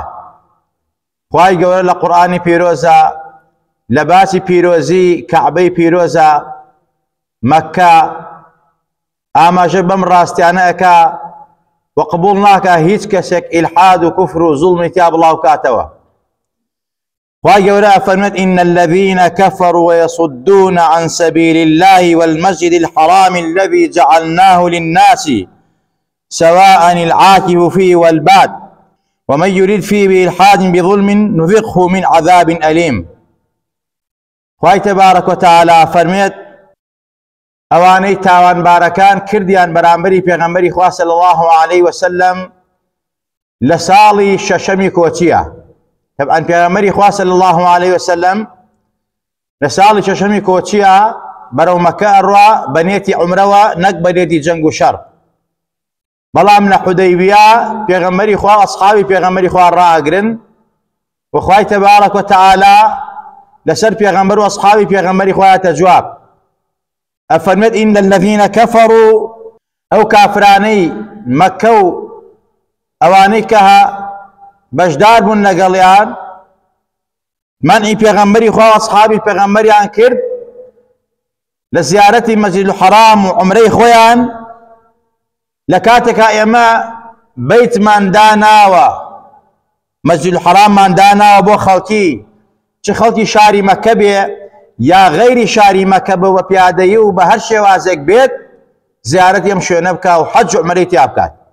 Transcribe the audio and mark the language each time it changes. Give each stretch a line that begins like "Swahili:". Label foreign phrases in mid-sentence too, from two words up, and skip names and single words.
Central Kurdish: خوای گەورە لە قورئانی پیرۆزە لە باسی پیرۆزی کەعبەی پیرۆزە مەککە ئاماژە بەم ڕاستیانە ئەکا و قبوڵ ناکا هیچ کەسێک ئیلحاد و کوفر و زوڵمی تیا بڵاو کاتەوە. خوای گەورە ئەفەرمێت:
Arabic: إن الذين كفروا ويصدون عن سبيل الله والمسجد الحرام الذي جعلناه للناس سواء العاكف فيه والباد ومن يريد فيه بإلحاد بظلم نذقه من عذاب أليم.
Central Kurdish: خوای
Arabic: تبارك وتعالى
Central Kurdish: فرمێت ئەوانەی تاوانبارەکان کردیان بەرامبەری پێغەمبەری خوا
Arabic: صلی الله عليه وسلم
Central Kurdish: لە ساڵی شەشەمی کۆچیە. طبعا پێغەمبەری خوا
Arabic: صلی الله عليه وسلم
Central Kurdish: لە ساڵی شەشەمی کۆچیە بەرەو مەکە ئەڕوا بە نێتی عومرەوە، نەک بە نێتی جەنگ و شەڕ. بەڵام لە حودەیبیە پێغەمبەری خوا ئەسحابی پێغەمبەری خوا ڕائەگرن و خوای تەبارەک وتەعالە لەسەر پێغەمبەر و ئەسحابی پێغەمبەری خوا هاتە جواب. ئەفەرمێت:
Arabic: إن الذين كفروا،
Central Kurdish: ئەو کافرانەی مەککە و ئەوانەی کە بەشدار بوون لەگەڵیان مەنعی پێغەمبەری خوا و ئەسحابی پێغەمبەریان کرد لە زیارەتی مەسجد الحەرام و عومرەی خۆیان لە کاتێکا ئێمە بەیتمان داناوە، مەسجد الحەراممان داناوە بۆ خەڵکی، چ خەڵکی شاری مەککە بێ یا غەیری شاری مەککە بە بە پیادەیی و بە هەر شێوازێک بێت زیارەتی ئەم شوێنە بکا و حەج و عومرەی تیا بکات.